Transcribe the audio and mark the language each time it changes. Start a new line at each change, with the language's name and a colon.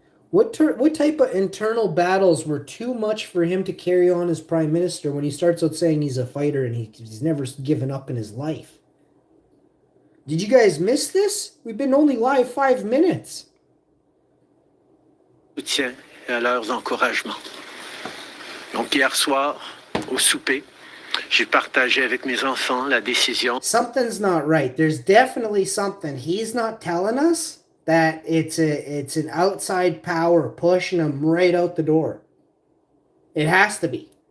English: What type of internal battles were too much for him to carry on as prime minister when he starts out saying he's a fighter and he's never given up in his life? Did you guys miss this? We've been only live 5 minutes.
French: Soutien et à leurs encouragements. Donc hier soir, au souper, j'ai partagé avec mes enfants la décision.
English: Something's not right. There's definitely something. He's not telling us that it's an outside power pushing him right out the door. It has to be.